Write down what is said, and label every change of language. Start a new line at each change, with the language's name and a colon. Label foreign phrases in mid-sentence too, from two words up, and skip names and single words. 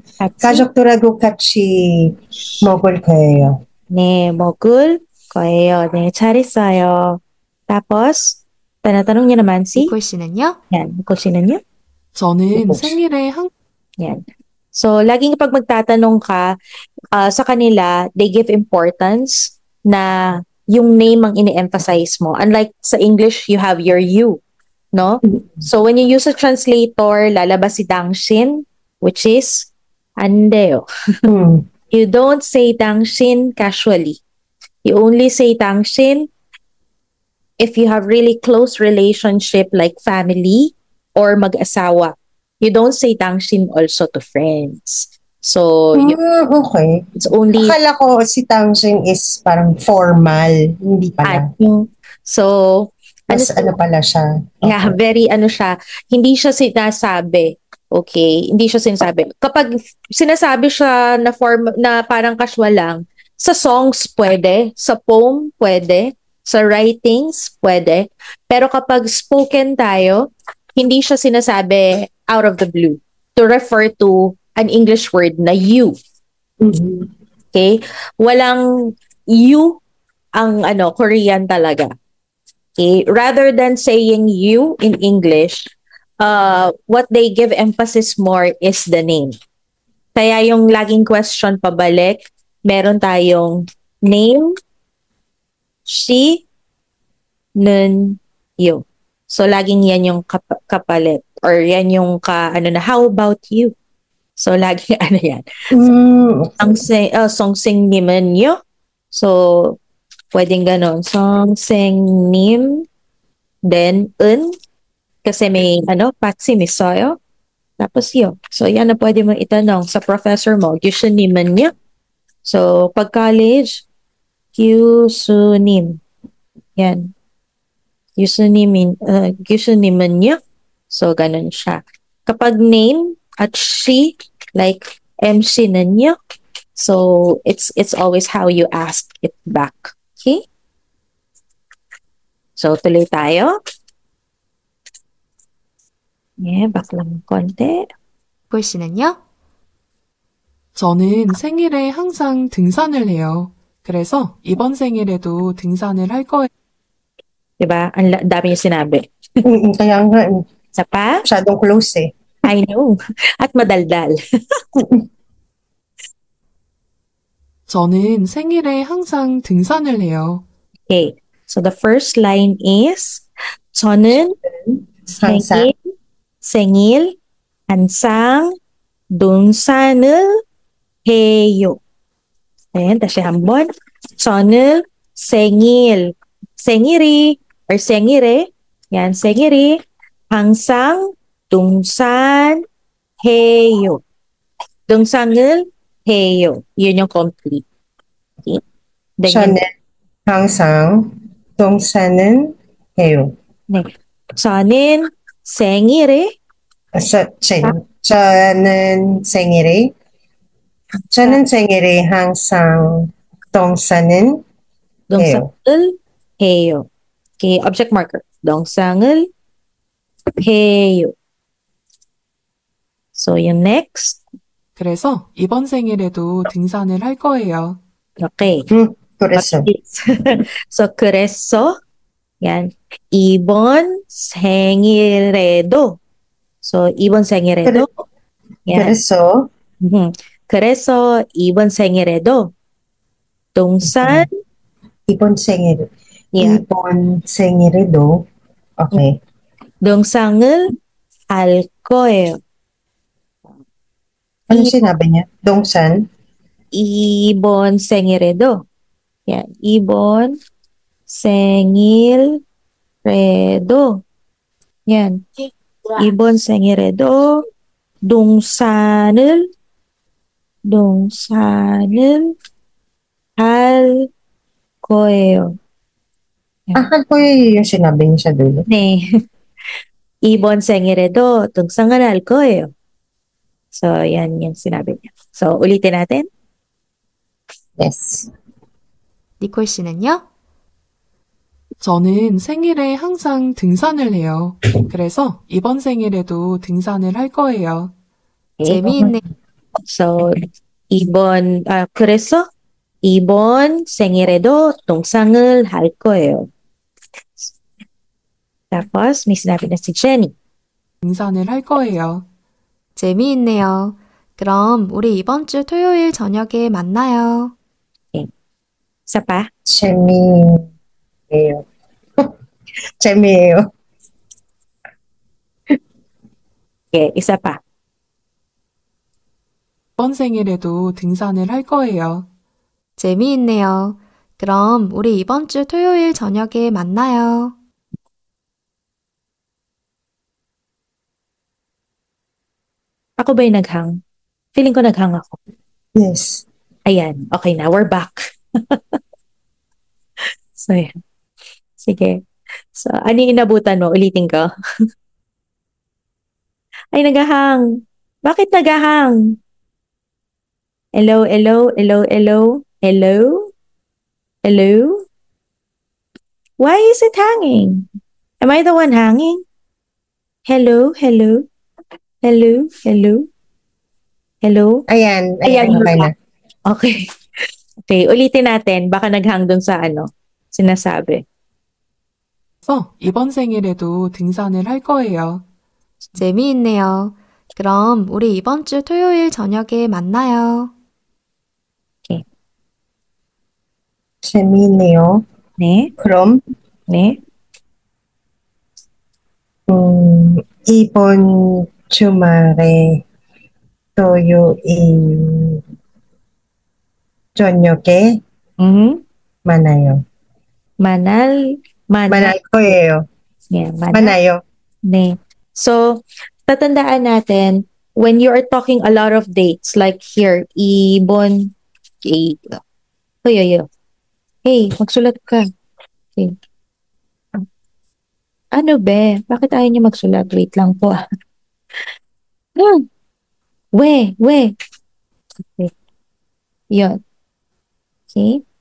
Korean: 가족들하고 같이 먹을 거예요. 네, 먹을 거예요. 네, 잘했어요.
Filipino: Tapos, tanatanong niya naman si?
Korean: 니콜 씨는요? Yan, Nicole 씨는요? 저는 생일에
Filipino: Yan. So, laging kapag magtatanong ka sa kanila,
English: they give importance
Filipino: na yung name ang ini-emphasize mo.
English: Unlike sa English, you have your you, no? So, when you use a translator,
Filipino: lalabas si 당신,
English: which is 안돼요. You don't say 당신 casually. You only say 당신 if you have really close relationship like family or mag-asawa. You don't say 당신 also to friends. So, okay. it's only...
Filipino: Akala ko si 당신 is parang formal. Hindi pala.
English: So,
Filipino: mas ano pala siya. Okay. Yeah, very siya. Hindi siya sinasabi. Okay? Hindi siya sinasabi. Kapag sinasabi siya na parang casual lang, sa songs pwede, sa poem pwede, sa writings pwede, pero kapag spoken tayo, hindi siya sinasabi
English: out of the blue to refer to an English word
Filipino: na you.
English: Okay?
Filipino: Walang you ang Korean talaga.
English: Okay? Rather than saying you in English, what they give emphasis more is the name.
Filipino: Kaya yung laging question pabalik, meron tayong name, she, nun, you.
English: So,
Filipino: laging yan yung kapalit.
English: Or
Filipino: yan yung
English: how about you? So,
Filipino: laging yan. 성생님은요? So, pwedeng ganon. 성생님, then, kasi may, patsim isoyo. Tapos yo. So, yan na pwede mong itanong sa professor mo. 교수님은요? So, pag college, 교수님.
Korean: Yan. 교수님은요?
Filipino: So, ganun siya. Kapag name at she, like MC는요?
English: So, it's always how you ask it back. Okay? So,
Filipino: tuloy tayo. Yeah, back lang konti.
Korean: 니콜 씨는요? 저는 생일에 항상 등산을 해요. 그래서 이번 생일에도 등산을 할 거예요.
Filipino: Diba? Ang dami yung sinabi. Kaya nga, Isa pa? masyadong close eh.
English: I know.
Filipino: At madaldal.
Korean: 저는 생일에 항상 등산을 해요.
English: Okay. So the first line is
Korean: 저는 생일 항상 등산을 해요. Ayan, 다시 한번. 저는 생일이 or 생일에 yan, 생일이 항상 등산해요. 등산을 해요.
Filipino: Yun yung
English: complete. Okay? Then
Korean: 저는 항상 등산은 해요. 네. 저는 생일에 저는 생일에 항상 동산은 해요. 동상을 해요.
English: Okay, object marker.
Korean: 동상을 해요.
Filipino: So, yung next.
Korean: 그래서 이번 생일에도 등산을 할 거예요.
English: Okay.
Korean: 그래서 So, 그래서, yan, 이번 생일에도. So, 이번 생일에도. Yan. 그래서 그래서 이번 생일에도 동산, 이번 생일
Filipino: yan,
Korean: 이번 생일에도 okay. 동상을 할 거예요.
Filipino: Ano sinabi niya?
Korean: 동산 이번 생일에도. Yan, 이번 생일에도. Yan, 이번 생일에도 동산을 할 거예요. 할 거예요
Filipino: yung sinabi niya sa dulo.
Korean: 네. 이번 생일에도 동상을 할 거예요.
Filipino: So, yan yung sinabi niya. So, ulitin natin.
English: Yes.
Korean: 니콜 씨는요? 저는 생일에 항상 등산을 해요. 그래서 이번 생일에도 등산을 할 거예요. 재미있네. So, 그래서 이번 생일에도 동상을 할 거예요.
Filipino: Tapos, may sinabi na si Jenny.
Korean: 등산을 할 거예요. 재미있네요. 그럼 우리 이번 주 토요일 저녁에 만나요.
Filipino: Isa pa?
Korean: 재미예요. 재미예요.
Filipino: Okay, isa pa.
Korean: 이번 생일에도 등산을 할 거예요. 재미있네요. 그럼 우리 이번 주 토요일 저녁에 만나요.
Filipino: Ako ba yung naghang? Feeling ko naghang ako.
English: Yes.
Filipino: Ayan, okay na.
English: We're back. So,
Filipino: yan. Sige. So, ano yung inabutan mo? Ulitin ko. Ay, nagahang. Bakit nagahang?
English: Hello, hello, hello, hello, hello, hello? Why is it hanging? Am I the one hanging? Hello, hello, hello, hello, hello?
Filipino: Ayan, Ayan, okay na. Okay. Okay, ulitin natin. Baka naghang dun sa sinasabi.
Korean: 그래서 이번 생일에도 등산을 할 거예요. 재미있네요. 그럼 우리 이번 주 토요일 저녁에 만나요. 재미있네요. 네, 그럼 네. 이번 주말에 토요일 저녁에 만나요. Manal. 만날 거예요.
English: Yeah,
Korean: 만나요. 네.
Filipino: So, tatandaan natin,
English: when you are talking a lot of dates, like here,
Filipino: ibon, hey, magsulat ka. Okay. Ano be? Bakit ayaw niyo magsulat? Wait lang po. We.
English: Okay. Yun. Okay.